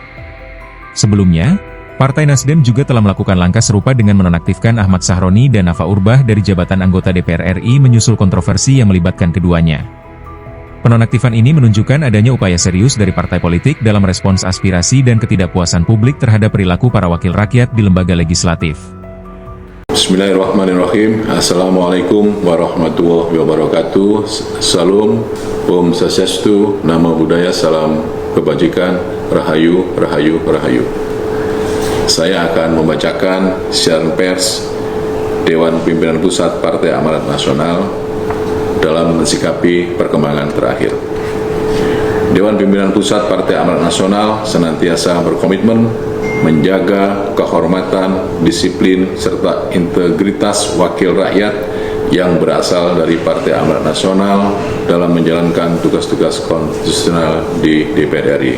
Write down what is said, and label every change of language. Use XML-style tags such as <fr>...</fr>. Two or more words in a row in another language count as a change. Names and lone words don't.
<id>Sebelumnya, Partai Nasdem juga telah melakukan langkah serupa dengan menonaktifkan Ahmad Sahroni dan Nafa Urbah dari jabatan anggota DPR RI menyusul kontroversi yang melibatkan keduanya. Penonaktifan ini menunjukkan adanya upaya serius dari partai politik dalam respons aspirasi dan ketidakpuasan publik terhadap perilaku para wakil rakyat di lembaga legislatif.</id> <ar>بسم الله الرحمن الرحيم. السلام عليكم ورحمة الله وبركاته.</ar> <id>Salam, Om Swastiastu, Namo Buddhaya, salam kebajikan, Rahayu, Rahayu, Rahayu. Saya akan membacakan siaran pers Dewan Pimpinan Pusat Partai Amanat Nasional dalam mensikapi perkembangan terakhir. Dewan Pimpinan Pusat Partai Amanat Nasional senantiasa berkomitmen menjaga kehormatan, disiplin, serta integritas wakil rakyat yang berasal dari Partai Amanat Nasional dalam menjalankan tugas-tugas konstitusional di DPR RI.</id>